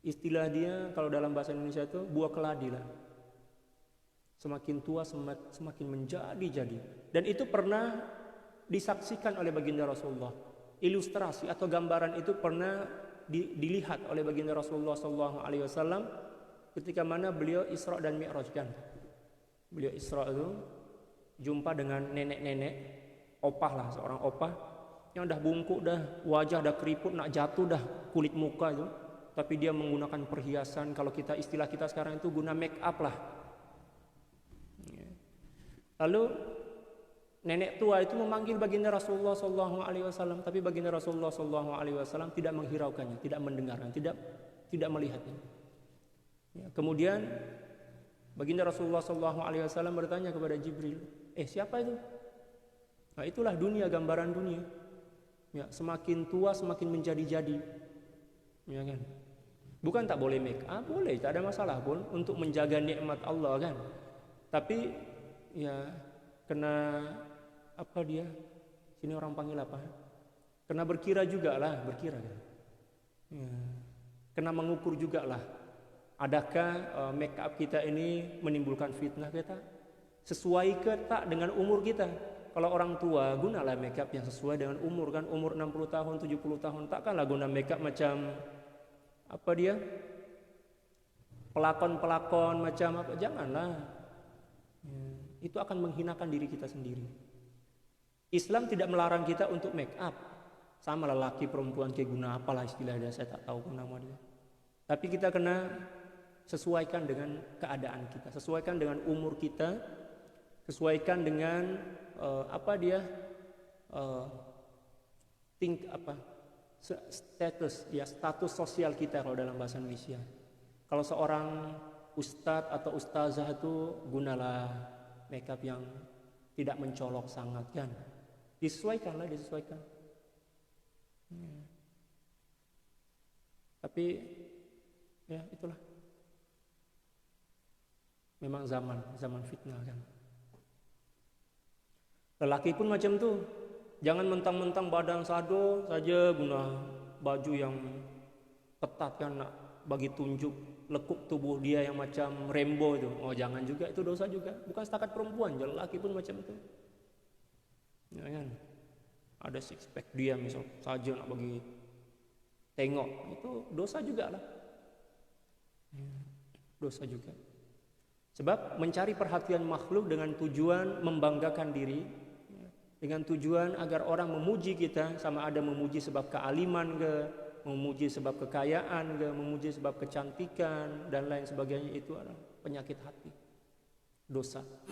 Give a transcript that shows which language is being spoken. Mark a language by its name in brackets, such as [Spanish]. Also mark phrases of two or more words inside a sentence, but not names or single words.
[Malay] Istilah dia kalau dalam bahasa Indonesia itu buah keladi lah. Semakin tua semakin menjadi-jadi. Dan itu pernah disaksikan oleh baginda Rasulullah. Ilustrasi atau gambaran itu pernah dilihat oleh baginda Rasulullah SAW ketika mana beliau Isra dan Mi'raj kan. Beliau Isra itu jumpa dengan nenek-nenek, opah lah, seorang opah yang dah bungkuk dah, wajah dah keriput, nak jatuh dah kulit muka itu. Tapi dia menggunakan perhiasan, kalau kita istilah kita sekarang itu guna make up lah. Lalu nenek tua itu memanggil baginda Rasulullah SAW, tapi baginda Rasulullah SAW tidak menghiraukannya, tidak mendengarkan, tidak melihatnya. Kemudian baginda Rasulullah SAW bertanya kepada Jibril, siapa itu? Nah, itulah dunia, gambaran dunia. Ya, semakin tua semakin menjadi-jadi. Ya kan? Bukan tak boleh make up, boleh, tak ada masalah pun untuk menjaga nikmat Allah kan. Tapi ya kena apa dia? Sini orang panggil apa? Kena berkira juga lah, berkira kan. Ya. Kena mengukur juga lah. Adakah make up kita ini menimbulkan fitnah kita? Sesuai ke tak dengan umur kita? Kalau orang tua gunalah make up yang sesuai dengan umur kan, umur 60 tahun, 70 tahun, takkanlah guna make up macam apa dia? Pelakon-pelakon macam apa? Janganlah. Ya, itu akan menghinakan diri kita sendiri. Islam tidak melarang kita untuk make up. Sama lelaki perempuan kayak guna apalah istilahnya, saya tak tahu nama dia. Tapi kita kena sesuaikan dengan keadaan kita, sesuaikan dengan umur kita, sesuaikan dengan status sosial kita kalau dalam bahasa Indonesia. Kalau seorang ustadz atau ustazah itu gunalah makeup yang tidak mencolok sangat kan, disesuaikan. Tapi ya itulah, memang zaman fitnah kan. Lelaki pun macam tu. Jangan mentang-mentang badan sado saja guna baju yang ketat kan, nak bagi tunjuk lekuk tubuh dia yang macam Rambo itu. Oh jangan juga, itu dosa juga. Bukan setakat perempuan, lelaki pun macam itu. Ya kan? Ada six pack dia misal saja nak bagi tengok, itu dosa juga lah. Dosa juga. Sebab mencari perhatian makhluk dengan tujuan membanggakan diri, dengan tujuan agar orang memuji kita, sama ada memuji sebab kealiman ke, memuji sebab kekayaan ke, memuji sebab kecantikan dan lain sebagainya, itu adalah penyakit hati, dosa.